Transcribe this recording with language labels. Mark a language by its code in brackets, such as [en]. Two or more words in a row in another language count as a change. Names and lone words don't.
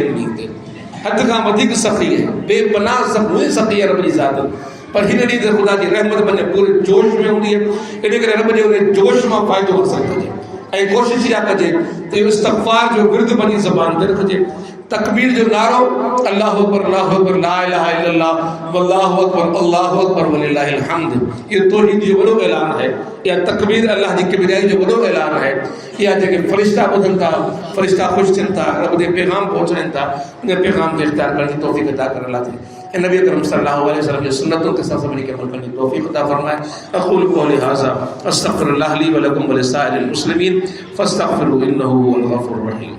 [sd] इन ॾींहं ते हद खां वधीक सख़ी आहे, बेपनाह सख़ी आहे रब जी ज़ात। पर हिन ॾींहं ते ख़ुदा जी रहमत पंहिंजे पूरे जोश में हूंदी आहे। इन करे रब जे उन जोश मां फ़ाइदो हासिल कजे ऐं कोशिशि इहा कजे त इहो इस्तग़फ़ार जो विर्द पंहिंजी ज़बान ते रखिजे। तकबीर जो नारो, [ar] الله أكبر، لا إله إلا الله، والله أكبر ولله الحمد, [sd] इहो तौहीद जो वॾो ऐलान है। इहा तकबीर अल्लाह जी किबरियाई जो वॾो ऐलान है। इहा जेके फ़रिश्ता ॿुधनि था, फ़रिश्ता ख़ुशि थियनि था, रब जे पैगाम पहुचाइनि था, उन पैगाम खे इख़्तियार करण जी तौफ़ीक़ अता करण लाइ ऐं नबी अकरम [ar] صلى الله عليه وسلم [sd] जी सुन्नतुनि ते असां सभिनी खे अमल करण जी तौफ़ीक़ अता फ़रमाए। [ar] أقول قولي هذا أستغفر الله لي ولكم ولسائر المسلمين فاستغفروه إنه هو الغفور الرحيم.